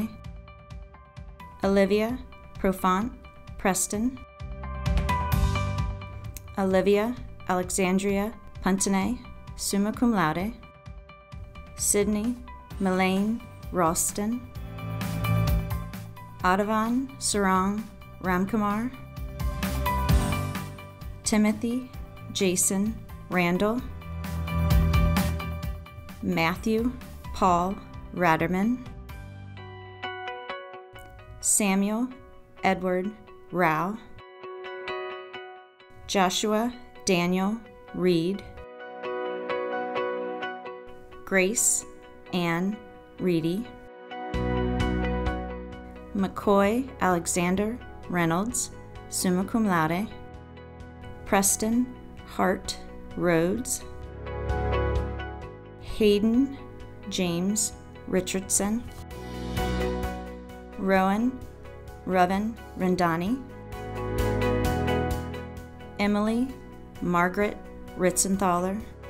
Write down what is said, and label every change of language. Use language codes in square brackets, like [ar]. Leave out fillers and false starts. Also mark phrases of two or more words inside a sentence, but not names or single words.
[en] Olivia Profant Preston. Olivia Alexandria Puntanay, [la] summa cum laude. [en] Sydney Melaine Ralston. Adavan Sarang Ramkumar. Timothy Jason Randall. Matthew Paul Ratterman. Samuel Edward Rao. Joshua Daniel Reed. Grace Ann Reedy. McCoy Alexander Reynolds, [la] summa cum laude. [en] Preston Hart Rhodes. Hayden James Richardson. Rowan Rendani. Emily Margaret Ritzenthaler.